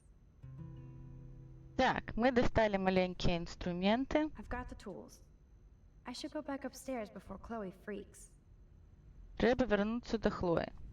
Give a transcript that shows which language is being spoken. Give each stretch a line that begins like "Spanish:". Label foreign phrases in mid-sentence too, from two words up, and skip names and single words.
Belarusian: Так, мы дасталі маленькія інструменты.
English: I've got the tools. I should go back upstairs before Chloe freaks.
Belarusian: Трэба вярнуцца да Хлоі.